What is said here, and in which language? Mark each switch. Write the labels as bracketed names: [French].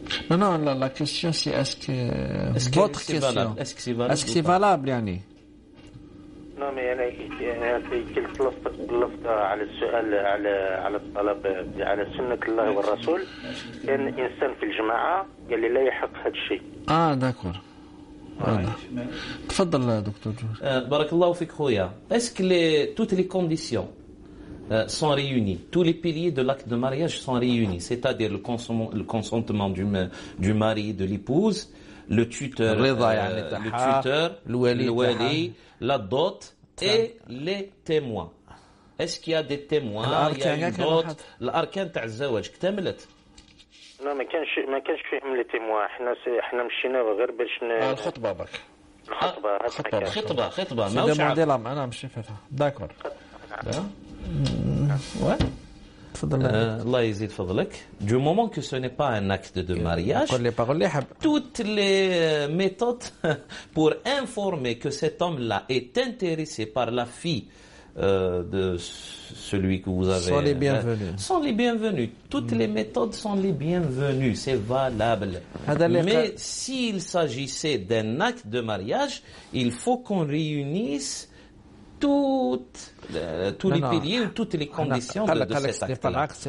[French] Non, la question, c'est est-ce que votre question, est-ce que c'est valable, يعني؟ [Arabic] نعم، أنا قلت لفظ على السؤال على الطلب على سنة الله والرسول. كان إنسان في الجماعة قال لي لا يحق هذا الشيء. d'accord. تفضل دكتور جورج. بارك الله فيك خويا. [French] Est-ce que toutes les conditions sont réunies, tous les piliers de l'acte de mariage sont réunis, c'est-à-dire le consentement du mari, de l'épouse, le tuteur, le wali, la dot et les témoins. Est-ce qu'il y a des témoins? Il y a une dot. [Arabic] الأركان تاع الزواج اكتملت؟ لا، ما كانش فيهم لي تيموا. احنا مشينا غير باش الخطبه برك. خطبه ماهوش عقد. انا مش فاهمها. داكور. [French] Ouais. [Arabic] Allah يزيد فضلك. [French] Du moment que ce n'est pas un acte de mariage, toutes les méthodes pour informer que cet homme-là est intéressé par la fille de celui que vous avez sont les bienvenus. Toutes les méthodes sont les bienvenues, c'est valable. Mais s'il s'agissait d'un acte de mariage, il faut qu'on réunisse tous les piliers ou toutes les conditions de cet acte-là.